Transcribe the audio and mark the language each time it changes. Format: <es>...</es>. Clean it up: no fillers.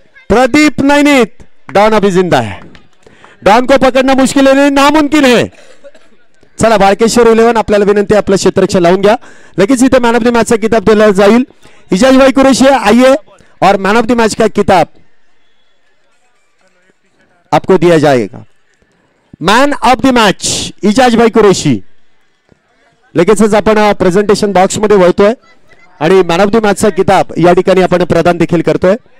<hi>Pradeep नैनित, don अभी जिंदा है, डॉन को पकडणं मुश्किल है, नामुमकिन है.</hi> <mr>चला बाळकेश्वर 11 आपल्याला विनंती आहे, आपलं क्षेत्ररक्षण लावून घ्या. लगेच इथे मॅन ऑफ द मॅचचा किताब दिला जाईल.</mr> <hi>इजाज भाई कुरैशी आइए और मैन ऑफ द मैच का किताब आपको दिया जाएगा. Man of the match Ijaz भाई कुरैशी.</hi> <mr>लगेचच आपण प्रेझेंटेशन बॉक्स मध्ये वळतोय आणि मॅन ऑफ द मॅचचा किताब या ठिकाणी आपण प्रदान देखील करतोय.</mr>